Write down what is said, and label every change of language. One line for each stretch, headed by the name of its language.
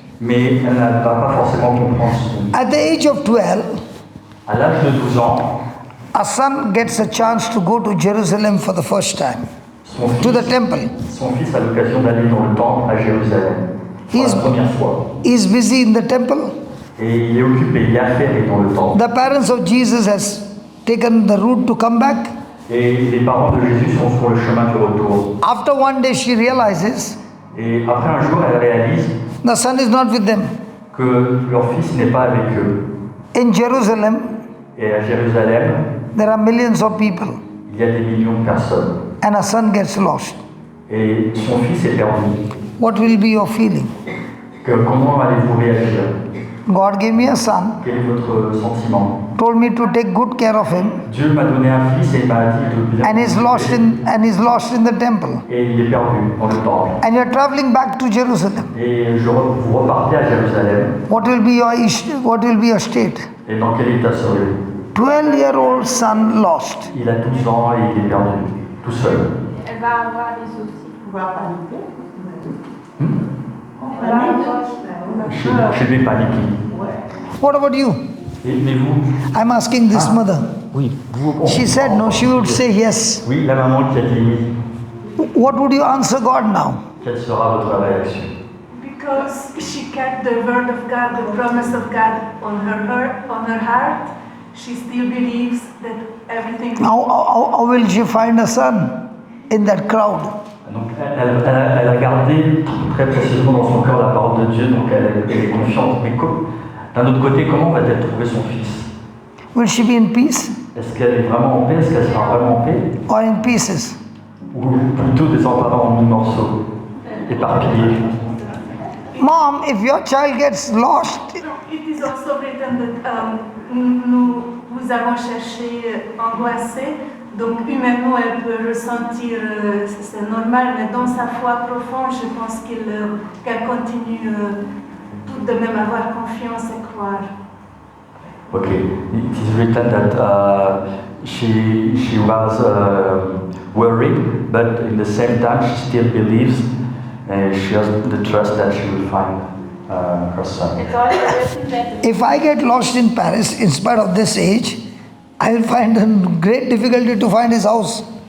French: Mais elle ne va pas forcément comprendre.
English: At the age of 12,
French: À l'âge de 12 ans,
English: a son gets a chance to go to Jerusalem for the first time, to the temple.
French: son fils a l'occasion d'aller dans le temple à Jérusalem pour la première fois.
English: He is busy in the temple.
French: Et il est occupé, il est affairé dans le temple.
English: The parents of Jesus has taken the route to come back.
French: Et les parents de Jésus sont sur le chemin du retour.
English: After one day she realizes
French: Et après un jour, elle réalise
English: the son is not with them.
French: que leur fils n'est pas avec eux.
English: In Jerusalem,
French: Et à Jérusalem,
English: there are millions of people
French: il y a des millions de personnes.
English: and a son gets lost.
French: Et son fils est perdu.
English: What will be your feeling?
French: Comment allez-vous réagir?
English: God gave me a son,
French: Quel est votre sentiment?
English: told me to take good care of him,
French: Dieu m'a donné un fils et il m'a dit de bien
English: and he's lost in the temple.
French: et il est perdu dans le temple.
English: And you're traveling back to Jerusalem.
French: Et vous repartez à Jérusalem.
English: What will be your state?
French: Et dans quel état seriez-vous?
English: 12-year-old son lost.
French: Il a 12 ans et il est perdu, tout seul. Elle va avoir des soucis. Elle va avoir Je vais paniquer.
English: What about you?
French: Mais vous?
English: I'm asking this mother.
French: Oui. Vous,
English: She said no, she would say yes.
French: Oui, la maman qui a dit oui.
English: What would you answer God now?
French: Quelle sera votre réaction?
English: Because she kept the word of God, the promise of God on her heart, she still believes that everything. How will she find a son in that crowd?
French: Donc elle a gardé très précisément dans son cœur la parole de Dieu, donc elle est confiante. Mais d'un autre côté, comment va-t-elle trouver son fils?
English: Will she be in peace
French: Est-ce qu'elle est vraiment en paix? Est-ce qu'elle sera vraiment en paix?
English: or in pieces?
French: Ou plutôt désemparée en mille morceaux, éparpillés?
English: Mom, if your child gets lost, It is also written that
French: nous avons cherché angoissé, donc humainement elle peut ressentir, c'est normal, mais dans sa foi profonde, je pense qu'elle continue tout de même à avoir confiance et croire.
English: Okay, it is written that she was worried, but in the same time she still believes and she has the trust that she will find her son. It's also written that if I get lost in Paris, in spite of this age, I will find a great difficulty to find his house.